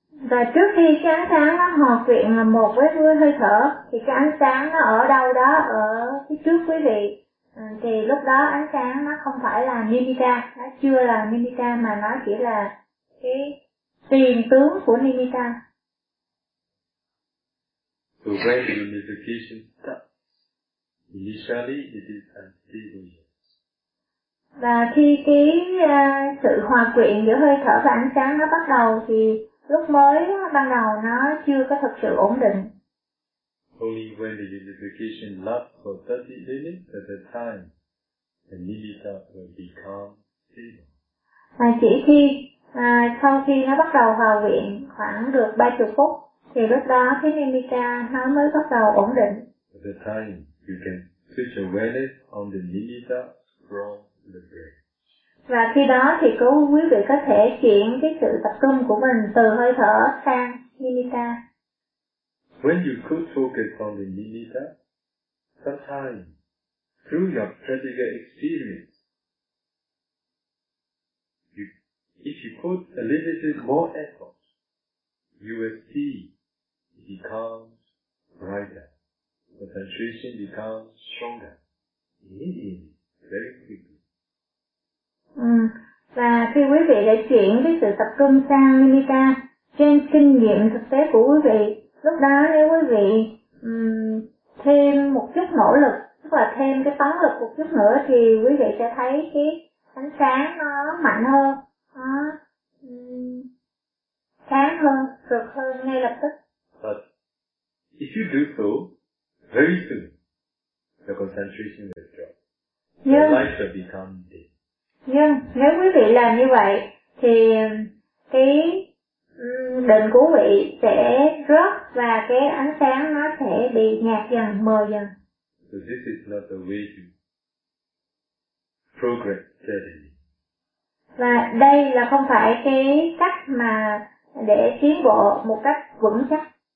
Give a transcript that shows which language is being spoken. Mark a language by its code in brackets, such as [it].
[vi] Và trước khi cái ánh sáng nó hòa quyện là một với hơi thở thì cái ánh sáng nó ở đâu đó ở phía trước quý vị, thì lúc đó ánh sáng nó không phải là nimitta, nó chưa là nimitta mà nó chỉ là cái tiền tướng của nimitta. [en] So when the unification starts, initially it is unstable. [vi] Và khi cái sự hòa quyện giữa hơi thở và ánh sáng nó bắt đầu thì lúc mới ban đầu nó chưa có thực sự ổn định. [en] Only when the unification lasts for 30 minutes at a time, the nimitta will become stable. [vi] Và chỉ khi sau khi nó bắt đầu hòa quyện khoảng được 30 phút thì lúc đó cái nimitta nó mới bắt đầu ổn định. [en] At the time, you can switch awareness on the nimitta from the breath. [vi] Và khi đó thì quý vị có thể chuyển cái sự tập trung của mình từ hơi thở sang nimitta. [en] When you could focus on the nimitta, sometimes through your practical experience, you, if you put a little bit more effort, you will see it becomes brighter, concentration becomes stronger, immediately, very quickly. [vi] Và khi quý vị đã chuyển cái sự tập trung sang nimitta trên kinh nghiệm thực tế của quý vị, lúc đó nếu quý vị thêm một chút nỗ lực, tức là thêm cái tấn lực một chút nữa, thì quý vị sẽ thấy cái ánh sáng nó mạnh hơn, nó sáng hơn, cực hơn ngay lập tức. [en] But if you do so, very soon the concentration will drop. The light will become dim. [vi] Nhưng nếu quý vị làm như vậy thì cái định của quý vị sẽ rớt và cái ánh sáng nó sẽ bị nhạt dần, mờ dần. [en] So this is not the way to progress steadily. [vi] Và đây là không phải cái cách mà để tiến bộ một cách vững chắc.